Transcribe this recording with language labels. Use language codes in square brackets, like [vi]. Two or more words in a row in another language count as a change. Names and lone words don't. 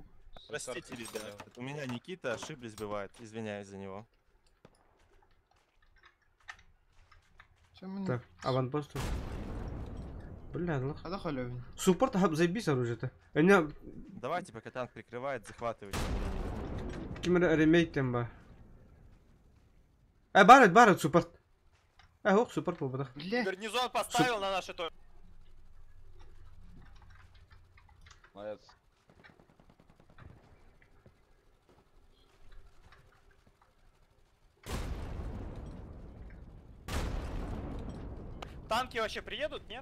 [ru] Простите, ребят. У меня Никита, ошиблись бывает. Извиняюсь за него. Так, аванпост. Бля, лох. А да халявин. Суппорт, заебись оружие-то. Меня Давайте, пока танк прикрывает, захватывайте. ким ремейк темба. Барет, суппорт. Ого, супер победах. Бля, Гарнизон поставил на наши то. Молодец. Танки вообще приедут, нет?